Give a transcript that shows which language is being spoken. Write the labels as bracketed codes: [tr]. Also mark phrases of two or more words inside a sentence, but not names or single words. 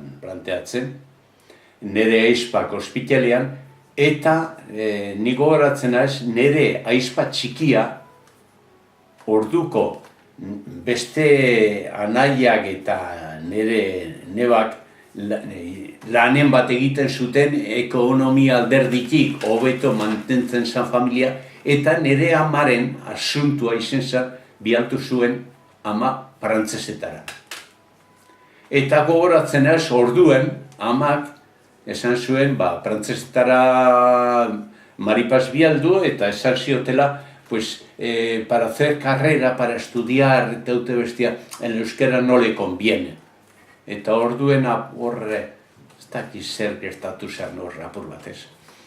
[eu] planteatzen, nire aizpak ospitalean, eta nik gogoratzen naiz, nire aizpa txikia orduko beste anaiak eta nire nebak lanen bat egiten zuten ekonomia alderditik hobeto mantentzen zen familia, eta nire amaren asuntua izen zen bialtu zuen ama frantsesetara. Eta gogoratzen naiz orduen amak esan zuen frantsesetara Maripaz bialdu eta esan ziotela [es] pues para hacer carrera, para estudiar [eu] eta bestia, [es] en euskera no le conviene. [eu] Eta orduen horre, ez dakiz zer gertatu zen horre apur batez.